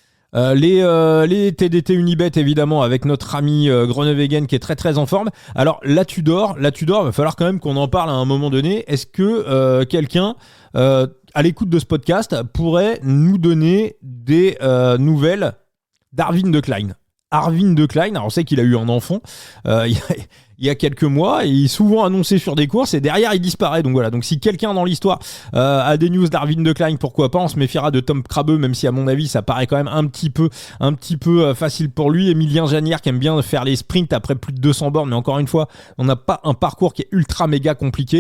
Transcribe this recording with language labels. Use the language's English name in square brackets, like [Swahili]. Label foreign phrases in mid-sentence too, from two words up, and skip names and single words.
[French] Les TDT Unibet évidemment avec notre ami Groenewegen qui est très très en forme. Alors la Tudor, il va falloir quand même qu'on en parle à un moment donné. Est-ce que quelqu'un à l'écoute de ce podcast pourrait nous donner des nouvelles d'Arvin de Klein? Arvin de Klein, alors on sait qu'il a eu un enfant il y a quelques mois, et il est souvent annoncé sur des courses et derrière il disparaît. Donc voilà, donc si quelqu'un dans l'histoire a des news d'Arvin de Klein, pourquoi pas. On se méfiera de Tom Krabbe, même si à mon avis ça paraît quand même un petit peu facile pour lui. Emilien Janière qui aime bien faire les sprints après plus de 200 bornes, mais encore une fois on n'a pas un parcours qui est ultra méga compliqué.